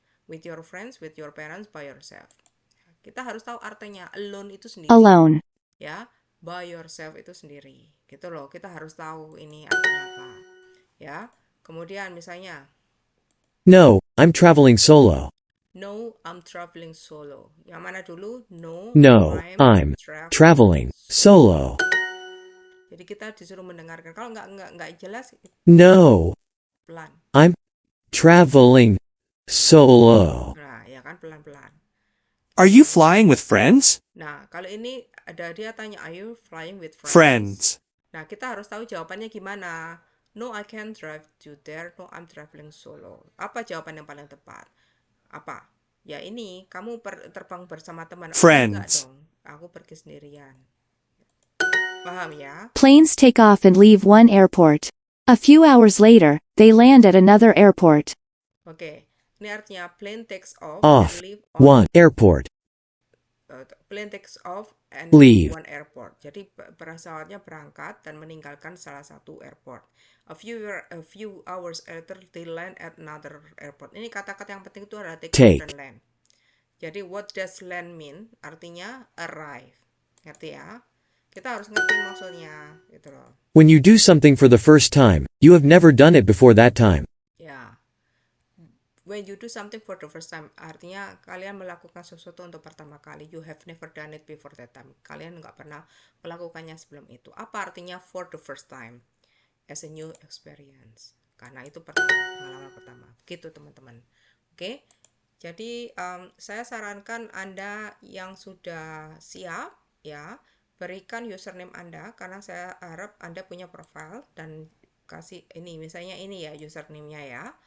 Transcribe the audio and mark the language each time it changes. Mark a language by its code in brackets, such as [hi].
[en] With your friends, with your parents, by yourself. [id] Kita harus tahu artinya. Alone itu sendiri. [en] alone, [id] Ya, [en] by yourself [id] itu sendiri. Gitu loh. Kita harus tahu ini artinya apa. Ya. Kemudian misalnya, [en] No, I'm traveling solo. no, I'm traveling solo. [id] Yang mana dulu? [en] No, No, I'm traveling solo. [id] Jadi kita disuruh mendengarkan. Kalau nggak jelas, [en] No, [id] pelan. [en] I'm traveling solo. [id] Nah, ya kan pelan-pelan. [en] Are you flying with friends? [id] Nah, kalau ini ada dia tanya, [en] are you flying with friends? Friends. [id] Nah, kita harus tahu jawabannya gimana. [en] No, I can't drive you there. No, I'm traveling solo. [id] Apa jawaban yang paling tepat? Apa? Ya ini, kamu terbang bersama teman. Oh, enggak [en] Friends. [id] dong. Aku pergi sendirian. Paham ya? [en] planes take off and leave one airport. A few hours later, they land at another airport. [id] Oke. Ini artinya [en] plane takes off Off. and leave One airport. plane takes off and Leave. one airport. [id] Jadi pesawatnya berangkat dan meninggalkan salah satu airport. [en] A few hours later they land at another airport. [id] Ini kata-kata yang penting itu adalah take [en] Take. off dan land. Jadi what does land mean? [id] Artinya arrive. Ngerti ya? Kita harus ngerti maksudnya gitu loh. [en] When you do something for the first time, you have never done it before that time. Ya. When you do something for the first time, [id] artinya kalian melakukan sesuatu untuk pertama kali. [en] You have never done it before that time. [id] Kalian nggak pernah melakukannya sebelum itu. Apa artinya [en] for the first time? As a new experience. [id] Karena itu pengalaman pertama. Begitu teman-teman. Oke. Jadi saya sarankan Anda yang sudah siap ya, berikan username Anda karena saya harap Anda punya profile dan kasih ini misalnya ini ya username-nya ya.